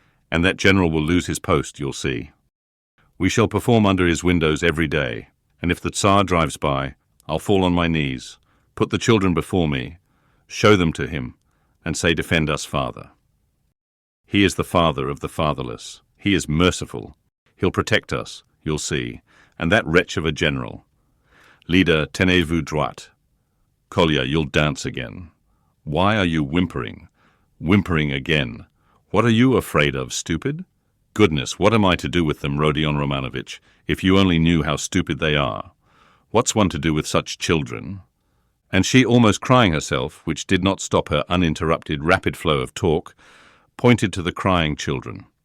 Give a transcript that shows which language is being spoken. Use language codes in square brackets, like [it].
[en] And that general will lose his post, you'll see. We shall perform under his windows every day, and if the Tsar drives by, I'll fall on my knees, put the children before me, show them to him, and say, 'Defend us, Father.'" He is the father of the fatherless. He is merciful. He'll protect us, you'll see. And that wretch of a general. [fr] Leader, tenez-vous droit. [en] Kolya, you'll dance again. Why are you whimpering? Whimpering again. What are you afraid of, stupid? Goodness, what am I to do with them, Rodion Romanovich, if you only knew how stupid they are? What's one to do with such children? And she, almost crying herself, which did not stop her uninterrupted rapid flow of talk, pointed to the crying children.